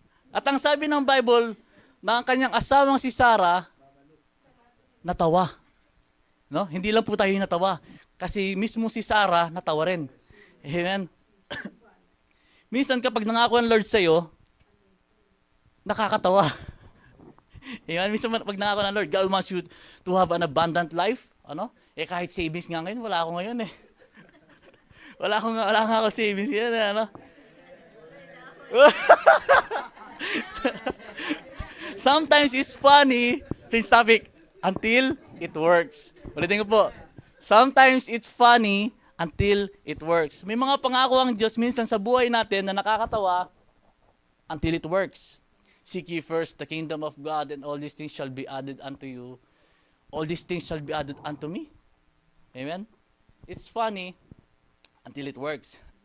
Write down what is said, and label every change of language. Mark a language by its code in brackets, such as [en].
[tl] At ang sabi ng Bible, na ang kanyang asawang si Sarah, natawa. No? Hindi lang po tayo natawa. Kasi mismo si Sarah, natawa rin. Amen. Minsan kapag nangako ng Lord sa'yo, nakakatawa. [en] Amen? [tl] Minsan pag nangako ng Lord, [en] God wants you to have an abundant life. [tl] Ano? Kahit savings nga ngayon, wala ako ngayon eh. Wala nga ako savings ngayon eh. Ano? [en] Sometimes it's funny, change topic, until it works. [tl] Ulitin ko po. [en] Sometimes it's funny until it works. [tl] May mga pangako ang Diyos minsan sa buhay natin na nakakatawa [en] until it works. Seek ye first the kingdom of God, and all these things shall be added unto you. All these things shall be added unto me. Amen? It's funny until it works.